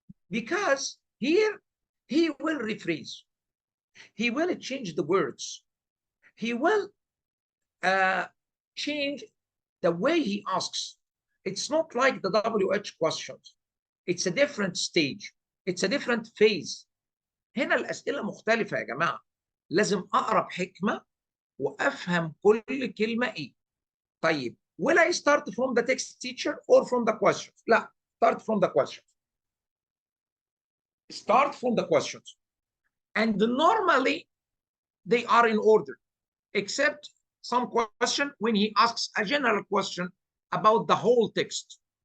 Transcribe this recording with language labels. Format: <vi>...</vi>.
<en>Because here he will rephrase. He will change the words. He will change the way he asks. It's not like the WH questions. It's a different stage. It's a different phase.</en> <ar>هنا الأسئلة مختلفة يا جماعة. لازم أقرأ بحكمة وأفهم كل كلمة إيه.</ar> <en>طيب, will I start from the text teacher or from the questions? لا, start from the questions. Start from the questions. And normally, they are in order, except some question when he asks a general question about the whole text.</en>